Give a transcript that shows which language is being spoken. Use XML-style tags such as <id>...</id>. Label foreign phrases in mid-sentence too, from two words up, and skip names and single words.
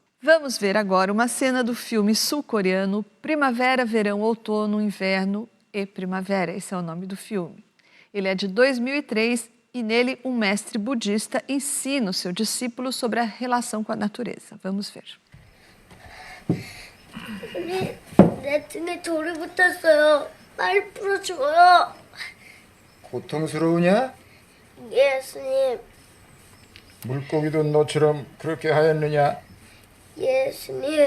<pt>Vamos ver agora uma cena do filme sul-coreano Primavera, Verão, Outono, Inverno e Primavera. Esse é o nome do filme. Ele é de 2003 e nele um mestre budista ensina o seu discípulo sobre a relação com a natureza. Vamos ver.</pt> <ko>내 등에 돌이 붙었어요. 빨리 풀어줘요. 고통스러우냐? 예수님, 물고기도 너처럼 그렇게 하였느냐? 예수님,</ko>